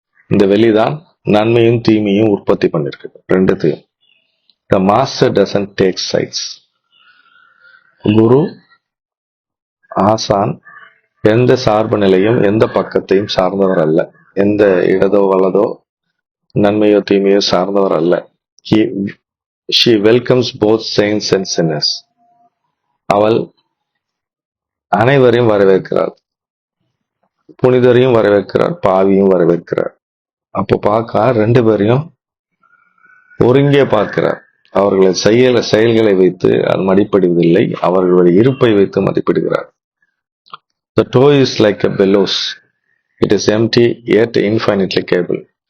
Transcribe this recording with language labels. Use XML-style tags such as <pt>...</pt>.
<ta>இந்த வெளிதான் நன்மையும் தீமையும் உற்பத்தி பண்ணிருக்கு, ரெண்டுத்தையும்.</ta> <en>The master doesn't take sides.</en> <ta>குரு ஆசான் எந்த சார்பு நிலையும் எந்த பக்கத்தையும் சார்ந்தவர் அல்ல. எந்த இடதோ வலதோ நன்மையோ தீமையோ சார்ந்தவர் அல்ல.</ta> <en>She welcomes both saints and sinners.</en> <ta>அவள் அனைவரையும் வரவேற்கிறார். புனிதரையும் வரவேற்கிறார், பாவியும் வரவேற்கிறார். அப்போ பார்க்க 2 பேரையும் ஒருங்கே பார்க்கிறார். அவர்களை செயல்களை வைத்து அது மதிப்பிடுவதில்லை, அவர்களுடைய இருப்பை வைத்து மதிப்பிடுகிறார்.</ta> <en>The toe is like a bellows. It is empty yet infinitely capable.</en>